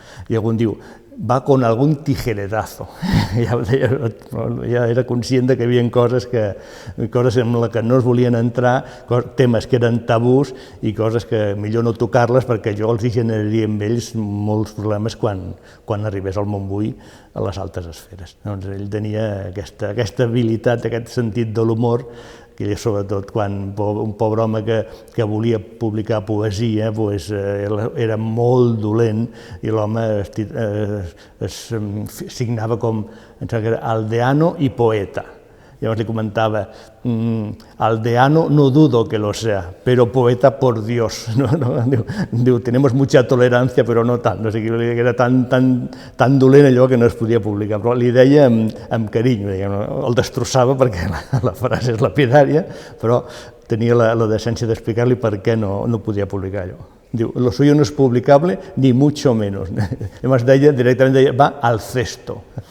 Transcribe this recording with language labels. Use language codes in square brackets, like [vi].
[ca] I algú diu, [es] va con algún tijeretazo. [ca] Ja era conscient que hi havia coses en les que no es volien entrar, temes que eren tabús i coses que millor no tocar-les perquè jo els generaria amb ells molts problemes quan arribés al Montbui a les altes esferes. Ell tenia aquesta habilitat, aquest sentit de l'humor, que sobretot quan un pobre home que volia publicar poesia era molt dolent i l'home es signava com aldeano i poeta. Llavors li comentava, [es] aldeano no dudo que lo sea, pero poeta por Dios. [ca] Diu, [es] tenemos mucha tolerancia, [ca] però no tant. Era tan dolent allò que no es podia publicar, però li deia amb carinyo, el destrossava perquè la frase és lapidària, però tenia la decència d'explicar-li per què no podia publicar allò. [es] Diu, lo suyo no es publicable, ni mucho menos. Además, directament va al cesto.